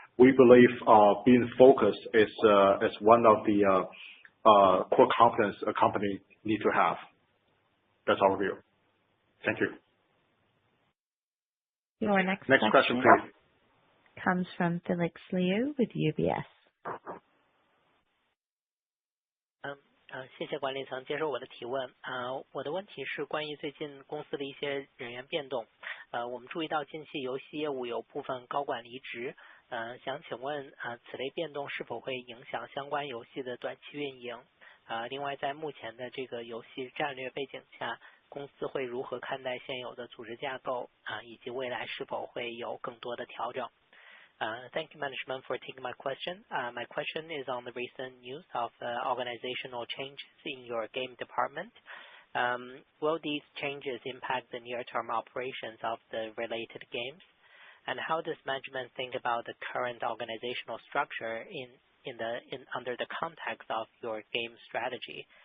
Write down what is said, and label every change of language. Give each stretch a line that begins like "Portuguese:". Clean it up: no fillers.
English: We believe being focused is one of the core competence a company need to have. That's our view. Thank you. Your next question, please. Comes from Felix Liu with UBS.
Chinese: 谢谢管理层接受我的提问。我的问题是关于最近公司的一些人员变动。我们注意到近期游戏业务有部分高管离职。想请问此类变动是否会影响相关游戏的短期运营？另外在目前的这个游戏战略背景下，公司会如何看待现有的组织架构以及未来是否会有更多的调整？
English: Thank you, management, for taking my question. My question is on the recent news of organizational changes in your game department. Will these changes impact the near-term operations of the related games? And how does management think about the current organizational structure under the context of your game strategy?